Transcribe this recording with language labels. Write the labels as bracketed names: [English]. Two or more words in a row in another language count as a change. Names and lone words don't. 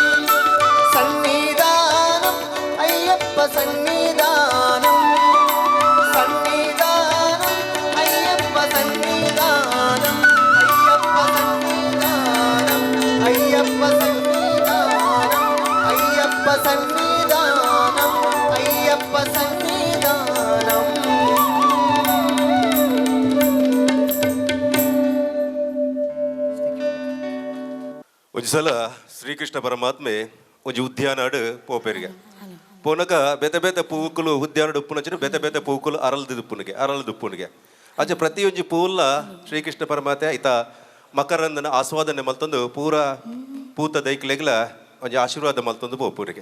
[Malayalam] സന്നിധാനം അയ്യപ്പ സന്നിധാനം സന്നിധാനം അയ്യപ്പ സന്നിധാനം അയ്യപ്പ സന്നിധാനം അയ്യപ്പ സന്നിധാനം അയ്യപ്പ സന്നിധാനം അയ്യപ്പ സന്നിധാനം. [Tulu] ಒಂದು ಸಲ ಶ್ರೀಕೃಷ್ಣ ಪರಮಾತ್ಮೆ ಒಂಜಿ ಉದ್ಯಾನಾಡು ಪೋಪೆರ್ಗೆ ಪೋನಗ ಬೆತೆ ಬೆತೆ ಪೂಕುಲು ಉದ್ಯಾನಡು ಉಪ್ಪುನಚ್ಚಿನ ಬೆತೆ ಬೆತೆ ಪೂಕುಲು ಅರಳದುಪ್ಪುನಿಗೆ ಅಜ್ಜ ಪ್ರತಿಯೊಂಜಿ ಪೂಲ್ಲ ಶ್ರೀಕೃಷ್ಣ ಪರಮಾತ್ಮ ಐತ ಮಕರಂದನ ಆಸ್ವಾದನೆ ಮಲ್ತೊಂದು ಪೂರ ಪೂತ ದೈಕ್ಲೆಗ್ಲ ಒಂಜಿ ಆಶೀರ್ವಾದ ಮಲ್ತೊಂದು ಪೋಪುರಿಗೆ